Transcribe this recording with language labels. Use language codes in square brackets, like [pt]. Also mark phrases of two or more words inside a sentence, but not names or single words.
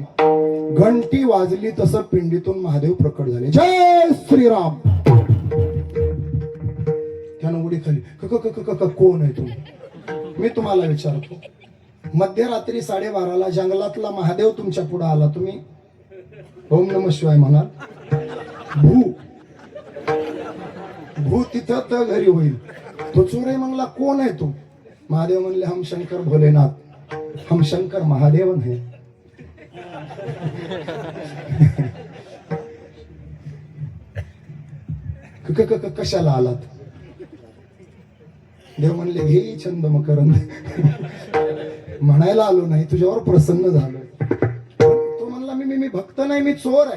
[mr] घंटी वाजली तसं पिंडीतून महादेव प्रकट झाले. जय श्रीराम. त्यानं उडी खाली. कोण आहे तुम्ही? मी तुम्हाला विचारतो. मध्यरात्री 12:30ला जंगलातला महादेव तुमच्या पुढे आला, तुम्ही [sa] ओम नमः शिवाय [mr] म्हणाल? भू तिथं तर घरी होईल. तो चोर आहे म्हणला, कोण आहे तू? महादेव म्हणले, [hi] हम शंकर भोलेनाथ, हम शंकर महादेवन है. [mr] कशाला आलात? देव म्हणले, हे छंद मकरंद. म्हणायला आलो नाही, तुझ्यावर प्रसन्न झालो. तो म्हणला, मी भक्त नाही, मी चोर आहे.